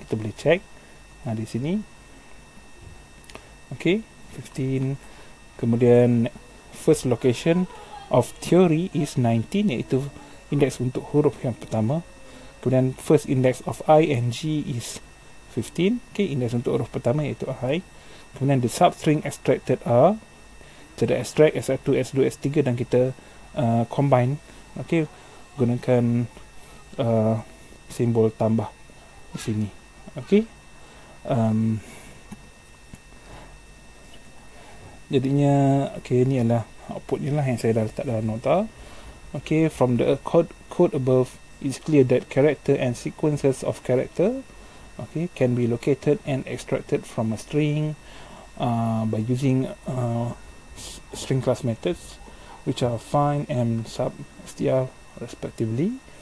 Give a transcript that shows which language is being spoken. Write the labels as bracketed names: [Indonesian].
[Malay] Kita boleh check di sini. Okay, 15. Kemudian [English] first location of theory is [Malay] 19, iaitu index untuk huruf yang pertama. Kemudian [English] first index of I and G is 15. [Malay] Okay, index untuk huruf pertama iaitu I. [English] Kemudian the substring extracted are, kita extract S1, S2, S3 dan kita combine. [Malay] Okay, gunakan simbol tambah di sini. Okay, jadinya ini adalah outputnya lah yang saya dah letak dalam nota. [English] Okay, from the code above, it's clear that character and sequences of character can be located and extracted from a string by using string class methods, which are find and sub str respectively.